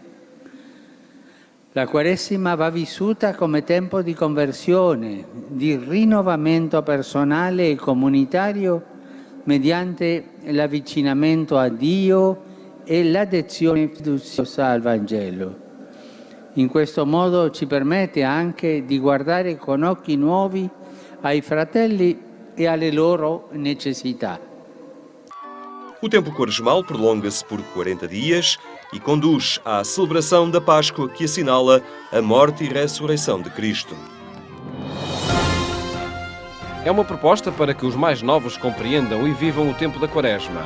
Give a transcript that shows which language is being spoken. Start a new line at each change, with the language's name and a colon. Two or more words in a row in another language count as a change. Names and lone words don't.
Italian: La Quaresima va vissuta come tempo di conversione, di rinnovamento personale e comunitario mediante l'avvicinamento a Dio e l'adesione fiduciosa al Vangelo. In questo modo ci permette anche di guardare con occhi nuovi ai fratelli e alle loro necessità.
Portuguese: O tempo quaresmal prolonga-se por 40 dias e conduz à celebração da Páscoa, que assinala a morte e ressurreição de Cristo. É uma proposta para que os mais novos compreendam e vivam o tempo da Quaresma.